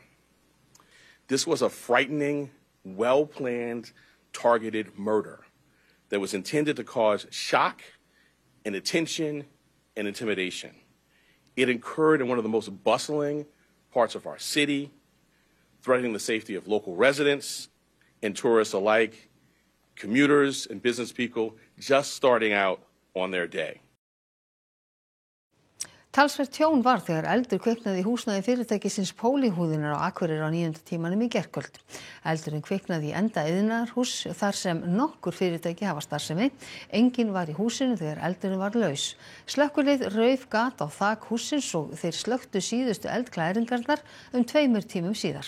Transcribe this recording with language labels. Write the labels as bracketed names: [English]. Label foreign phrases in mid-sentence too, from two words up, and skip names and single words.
[English] This was a frightening, well-planned, targeted murder that was intended to cause shock and attention and intimidation. It occurred in one of the most bustling parts of our city, threatening the safety of local residents and tourists alike, commuters and business people just starting out on their day. [Icelandic] Talsvert tjón var þegar eldur kviknaði í húsnæði fyrirtækisins Pólihúðinar á Akureyri á 9. tímanum í gærkvöld. Eldurinn kviknaði í enda iðnaðarhúss þar sem nokkur fyrirtæki hafa starfsemi. Enginn var í húsinu þegar eldurinn var laus. Slökkvilið rauf gat á þak hússins og þeir slökktu síðustu eldklæringarnar 2 tímum síðar.